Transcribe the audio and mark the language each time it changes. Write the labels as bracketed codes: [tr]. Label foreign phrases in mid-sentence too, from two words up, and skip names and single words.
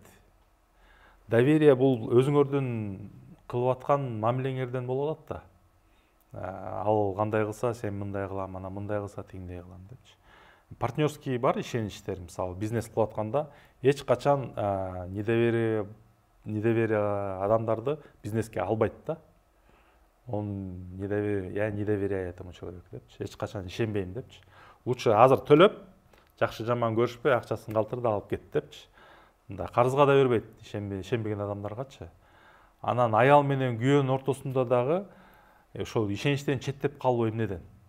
[ky] Доверие бул өзүңөрдүн кылып аткан мамилеңерден болуп атат да. Ал кандай кылса, сен мындай кылам, анан мындай кылса тигиндей кылам депчи. Партнерский бар ишеничтер, мисалы бизнес кылып атканда эч качан недоверие адамдарды бизнеске албайт да. [ru] Он я не доверяю этому человеку депчи. [ky] Эч качан ишенбейм депчи. Лучше азыр төлөп, жакшы жаман көрүшпөй, акчасын калтыр да алып кет депчи. Мында карызга да бербейт ишенбеген адамдаргачы. Анан аял менен күйөөнүн ортосунда дагы ошол ишеничтен четтеп калуу эмнеден?